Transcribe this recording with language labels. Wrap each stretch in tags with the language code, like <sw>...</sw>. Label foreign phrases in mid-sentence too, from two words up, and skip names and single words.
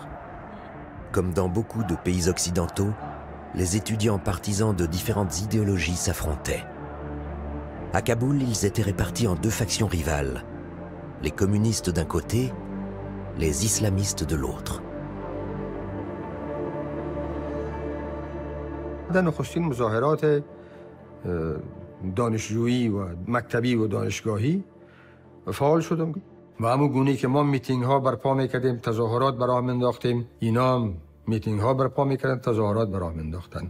<fr>Comme dans beaucoup de pays occidentaux, les étudiants partisans de différentes idéologies s'affrontaient. À Kaboul, ils étaient répartis en deux factions rivales, les communistes d'un côté, les islamistes de l'autre.</fr> <fa>نخستین مظاهرات دانشجویی و مکتبی و دانشگاهی فعال شدم و همون گونه‌ای که ما میتینگ ها برپا میکردیم، تظاهرات براه انداختیم، اینا هم میتینگ ها برپا میکردن، تظاهرات براه انداختن.</fa>